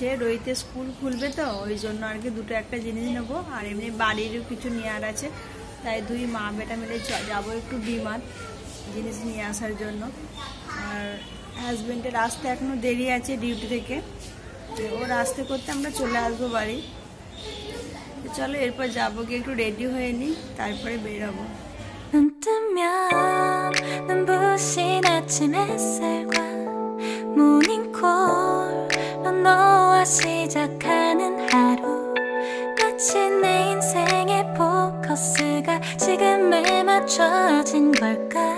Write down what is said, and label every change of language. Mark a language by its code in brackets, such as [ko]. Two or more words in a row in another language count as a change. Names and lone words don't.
[bn] রোহিতের স্কুল খুলবে তো ওই জন্য আর কি দুটো একটা জিনিস নেবো, আর এমনি বাড়িরও কিছু নেওয়ার আছে, তাই দুই মা বেটা মিলে যাবো একটু ডিমার্ট জিনিস নিয়ে আসার জন্য। আর হাজব্যান্ডের আসতে এখনও দেরি আছে ডিউটি থেকে, ওর আসতে করতে আমরা চলে আসবো বাড়ি। চলো এরপর যাবো, গিয়ে একটু রেডি হয়ে নিই, তারপরে বেরোবো। [ko] 눈 뜨면 눈부신 아침 햇살과 모닝콜로 너와 시작하는 하루, 마치 내 인생의 포커스가 지금에 맞춰진 걸까.